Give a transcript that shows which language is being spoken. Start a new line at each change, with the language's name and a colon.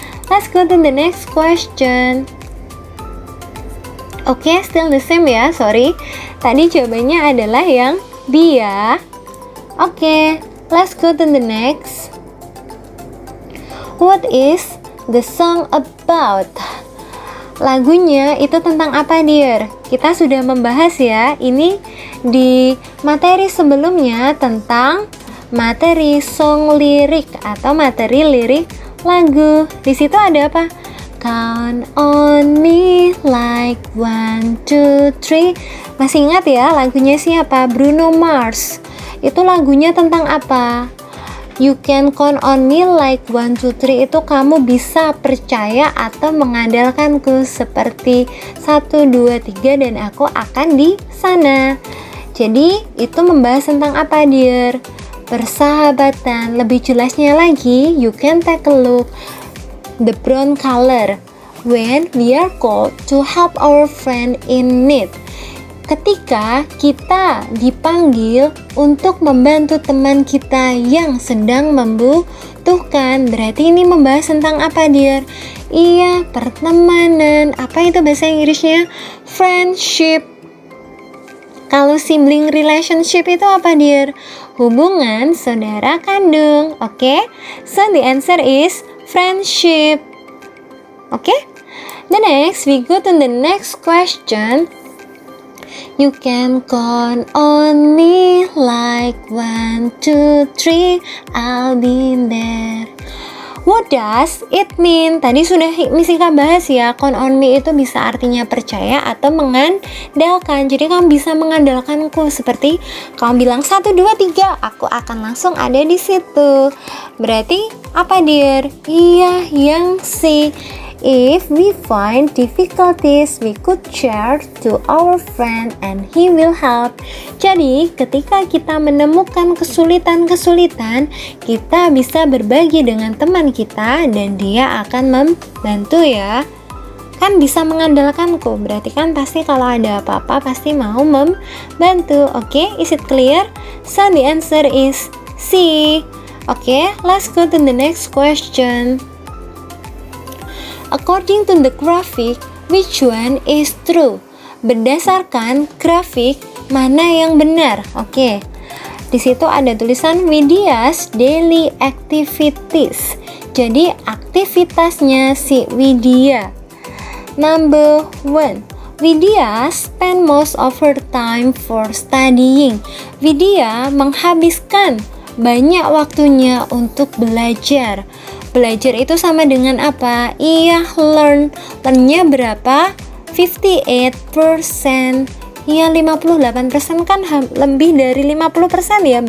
English: Let's go to the next question. Oke, still the same ya, sorry.
Indonesian: Tadi jawabannya adalah yang B ya. Oke,
English: let's go to the next. What is the song about?
Indonesian: lagunya itu tentang apa,
English: dear?
Indonesian: Kita sudah membahas ya, ini di materi sebelumnya tentang materi song lirik atau materi lirik lagu. Di situ ada apa?
English: Count on me like 1, 2, 3.
Indonesian: Masih ingat ya lagunya siapa? Bruno Mars. Itu lagunya tentang apa?
English: You can count on me like 1, 2, 3
Indonesian: itu kamu bisa percaya atau mengandalkanku seperti 1, 2, 3 dan aku akan di sana. Jadi itu membahas tentang apa, dear? Persahabatan. Lebih jelasnya lagi,
English: you can take a look the brown color when we are called to help our friend in need.
Indonesian: Ketika kita dipanggil untuk membantu teman kita yang sedang membutuhkan, berarti ini membahas tentang apa, dear? Iya, pertemanan. Apa itu bahasa Inggrisnya? Friendship. Kalau sibling relationship itu apa, dear? Hubungan saudara kandung. Oke?
English: So the answer is friendship. Okay? The next, we go to the next question. You can count on me like 1, 2, 3, I'll be there. What does it mean?
Indonesian: Tadi sudah Misika bahas ya,
English: count on me
Indonesian: itu bisa artinya percaya atau mengandalkan. Jadi kamu bisa mengandalkanku, seperti kamu bilang 1, 2, 3, aku akan langsung ada di situ. Berarti apa, dear? Iya, yang C.
English: If we find difficulties, we could share to our friend and he will help.
Indonesian: Jadi, ketika kita menemukan kesulitan-kesulitan, kita bisa berbagi dengan teman kita dan dia akan membantu ya. Kan bisa mengandalkanku, berarti kan pasti kalau ada apa-apa pasti mau membantu.
English: Oke, is it clear? So the answer is C. Oke, let's go to the next question. According to the graphic, which one is true?
Indonesian: Berdasarkan grafik, mana yang benar? Oke. Di situ ada tulisan
English: Widya's daily activities.
Indonesian: Jadi aktivitasnya si Widya.
English: Number 1. Widya spend most of her time for studying.
Indonesian: Widya menghabiskan banyak waktunya untuk belajar. Belajar itu sama dengan apa? Iya, learn. Learn-nya berapa? 58%. Iya, 58% kan lebih dari 50% ya.